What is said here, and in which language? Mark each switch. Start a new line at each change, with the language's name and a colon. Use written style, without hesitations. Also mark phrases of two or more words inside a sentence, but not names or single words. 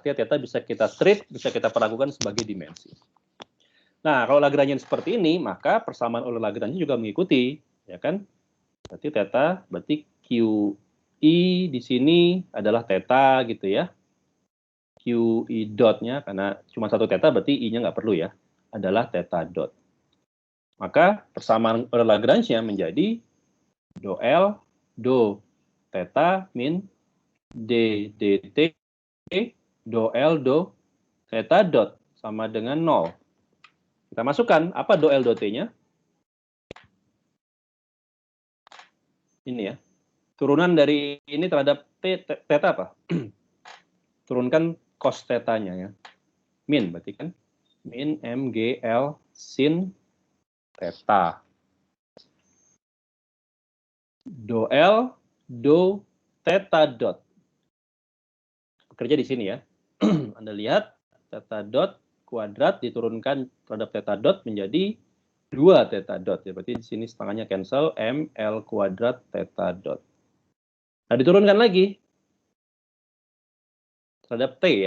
Indonesian: Artinya theta bisa kita treat, bisa kita perlakukan sebagai dimensi. Nah, kalau Lagrangian seperti ini, maka persamaan oleh Lagrange juga mengikuti, ya kan? Berarti theta, berarti QI di sini adalah theta gitu ya. QI dotnya, karena cuma satu theta, berarti I-nya nggak perlu ya, adalah theta dot. Maka persamaan oleh Lagrange-nya menjadi do L, do theta min D dt do L do theta dot sama dengan 0. Kita masukkan apa do L do T-nya? Ini ya. Turunan dari ini terhadap theta apa? Turunkan cos theta-nya ya. Min berarti kan? Min MGL sin theta. Do L do theta dot. Bekerja di sini ya. Anda lihat theta dot kuadrat diturunkan terhadap theta dot menjadi 2 theta dot. Ya, berarti di sini setengahnya cancel, ML kuadrat theta dot. Nah, diturunkan lagi terhadap T ya.